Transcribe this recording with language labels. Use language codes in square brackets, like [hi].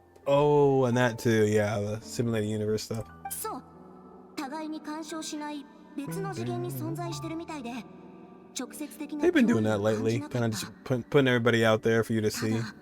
[en] Oh, and that too, yeah, the simulated universe stuff. [ja] そう。互いに干渉しない別の次元に存在してるみたいで。直接的な [en] They've been doing that lately, kind of just putting everybody out there for you to see.